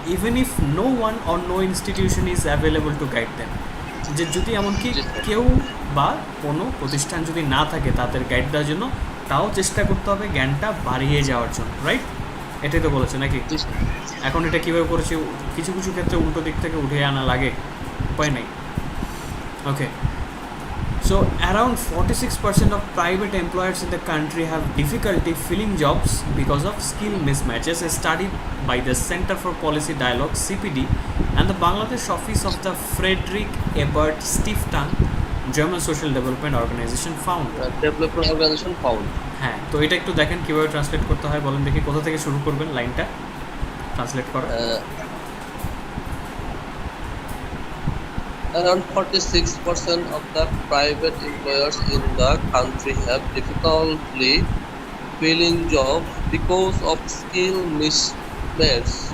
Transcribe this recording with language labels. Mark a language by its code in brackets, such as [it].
[en] even if no one or no institution is available to guide them, [bn] যে যদি এমনকি কেউ বা কোনো প্রতিষ্ঠান যদি না থাকে তাদের গাইড দেওয়ার জন্য, তাও চেষ্টা করতে হবে জ্ঞানটা বাড়িয়ে যাওয়ার জন্য, রাইট? এটাই তো বলেছে নাকি? এখন এটা কীভাবে করেছে, কিছু কিছু ক্ষেত্রে উল্টো দিক থেকে উঠে আনা লাগে, উপায় নেই। [en] Okay, so around 46% of private employers in the country have difficulty filling jobs because of skill mismatches, a study by the Center for Policy Dialogue CPD and the Bangladesh office of the Frederick Ebert Stiftung German Social Development Organization found. Development organisation found. [bn] হ্যাঁ, তো এটা একটু দেখেন কীভাবে translate করতে হয়, বলেন দেখি কোথা থেকে শুরু করবেন লাইনটা ট্রান্সলেট করা। [en] Around 46% of the private employers in the country have difficulty filling jobs because of skill mismatch.